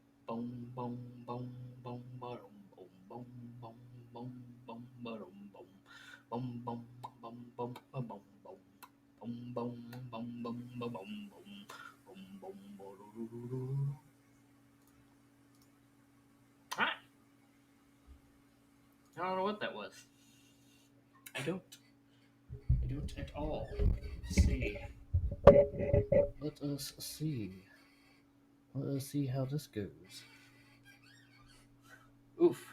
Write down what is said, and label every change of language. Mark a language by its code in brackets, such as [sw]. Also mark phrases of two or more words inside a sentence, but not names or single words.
[en] Boom, boom, boom, boom, ba-dum, boom, boom, boom, boom, boom, ba-dum, boom. Boom, boom, boom, boom, ba-bum, boom. Boom, boom, boom, boom, ba-bum, boom. Boom, boom, ba-do-do-do-do. Hi, I don't know what that was. I don't. I don't at all. Let's see. Let us see. Let us see how this goes. Oof.